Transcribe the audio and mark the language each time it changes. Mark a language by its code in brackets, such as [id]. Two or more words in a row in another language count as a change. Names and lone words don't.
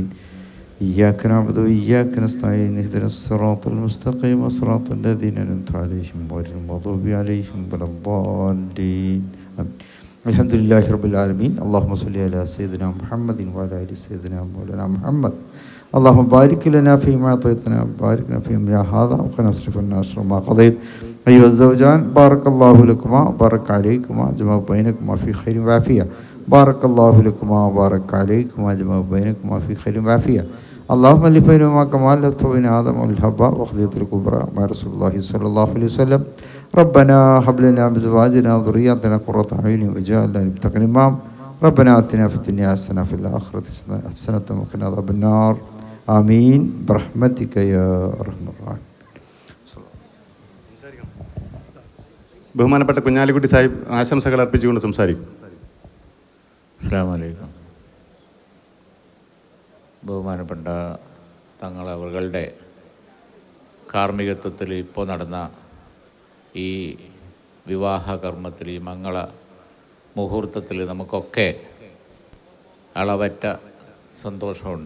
[ar] إياك نعبد وإياك نستعين. اهدنا الصراط المستقيم صراط الذين أنعمت عليهم غير المغضوب عليهم ولا الضالين. الحمد لله رب العالمين. اللهم صل على سيدنا محمد وعلى آل سيدنا مولانا محمد. اللهم بارك لنا فيما أعطيتنا بارك لنا في أمرنا هذا وقنا اصرف عنا شر ما قضيت. أيها الزوجان بارك الله لكما بارك عليكما جمع بينكما في خير وعافية. بارك الله لكما بارك عليكما جمع بينكما في خير وعافية. اللهم الف بينهما كما الفت بين آدم والحواء وخديجة الكبرى مع رسول الله صلى الله عليه وسلم. ربنا هب لنا من أزواجنا وذرياتنا قرة أعين واجعلنا للمتقين إماما. ربنا آتنا في الدنيا حسنة وفي الآخرة حسنة وقنا عذاب النار. آمين برحمتك يا أرحم الراحمين. [ml] ബഹുമാനപ്പെട്ട കുഞ്ഞാലിക്കുട്ടി സാഹിബ് ആശംസകൾ അർപ്പിച്ചുകൊണ്ട് സംസാരിക്കും. [ar] السلام عليكم. [ml] ബഹുമാനപ്പെട്ട തങ്ങൾ അവരുടെ കാർമ്മികത്വത്തിൽ ഇപ്പോൾ നടന്ന ഈ വിവാഹ കർമ്മത്തിൽ, ഈ മംഗള മുഹൂർത്തത്തിൽ നമുക്കൊക്കെ അളവറ്റ സന്തോഷമുണ്ട്.